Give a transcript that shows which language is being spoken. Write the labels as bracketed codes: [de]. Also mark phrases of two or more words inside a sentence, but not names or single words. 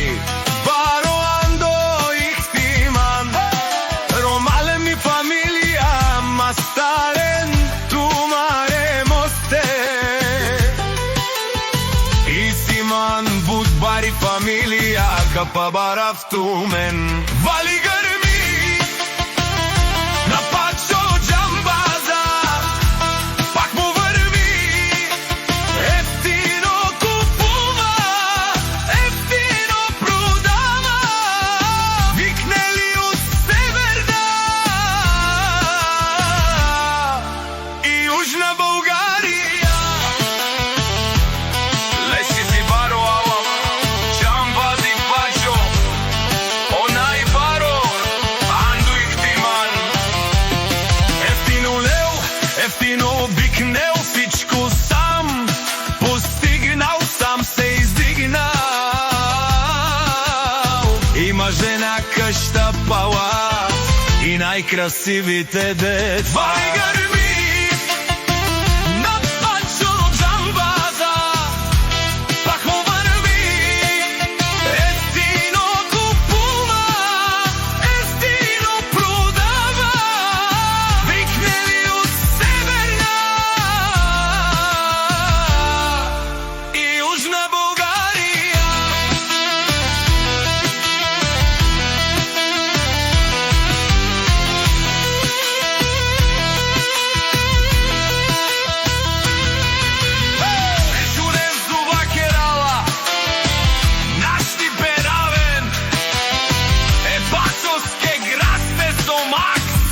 [rom] Баро Андо Ихтиман, Ромале ми фамилија, Мастарен тумаре мосте. Исиман Будбари фамилија, Капа барав тумен. [bg] Вали грми на Пачо Джамбаза, пак му врви, ефтино купува, ефтино продава, викнели од Северна и Јужна Бугарија. [rom] Леси си баро, ала Джамбази Пачо, онај баро Андо Ихтиман. [bg] Ефтино лео, ефтино викнел, всичко сам постигнал, сам се издигнал. Има жена, къща, палац и најкрасивите деца. Вали грми на Пачо Джамбаза, пак му врви, ефтино купува, ефтино продава, викнели од Северна и Јужна Бугарија. [rom] Журен зуба керала, нашти беравен, Пачовске грасте со Макс.